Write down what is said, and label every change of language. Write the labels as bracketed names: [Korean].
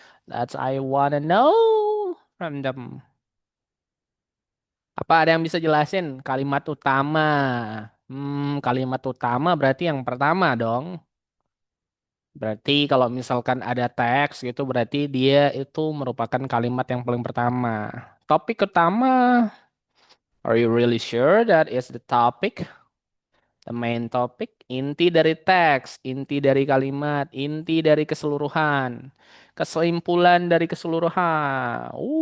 [English] That's I wanna know from them. [Indonesian] Apa ada yang bisa jelasin kalimat utama? Kalimat utama berarti yang pertama dong. Berarti kalau misalkan ada teks gitu berarti dia itu merupakan kalimat yang paling pertama. Topik utama. [English] Are you really sure that is the topic? The main topic, [Indonesian] inti dari teks, inti dari kalimat, inti dari keseluruhan, kesimpulan dari keseluruhan.